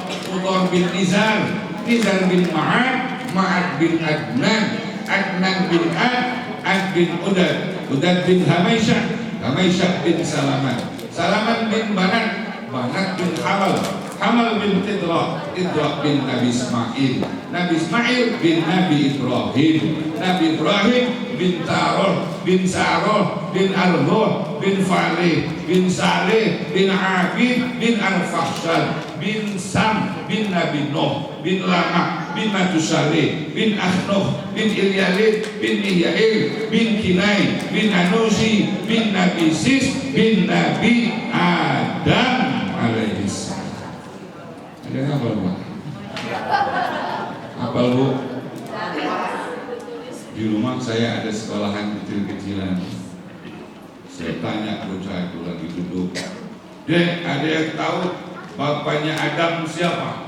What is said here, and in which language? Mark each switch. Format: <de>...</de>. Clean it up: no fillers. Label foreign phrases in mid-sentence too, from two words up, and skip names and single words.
<id>Mudar bin Nizar. Nizar bin Ma'ad. Ma'ad bin Adnan. Adnan bin Ad bin Udad. Udad bin Hamaisyah. Hamaisyah bin Salaman. Salaman bin Banat. Banat bin Hamal. Hamal bin Tidra. Tidra bin Nabi Ismail. Nabi Ismail bin Nabi Ibrahim. Nabi Ibrahim bin Taroh bin Saroh bin Arhoh bin Faleh bin Saleh bin Abid bin Al-Fahshad bin Sam bin Nabi Nuh bin Lamah bin Matusaleh bin Akhnoh bin Ilyalid bin Mihyail bin Kinai bin Anusi bin Nabi Sis bin Nabi Adam alaihissalam. Ada yang hafal, Pak? Hafal, Bu? Di rumah saya ada sekolahan kecil-kecilan. Saya tanya bocah itu lagi duduk, Dek, ada yang tahu bapaknya Adam siapa?</id>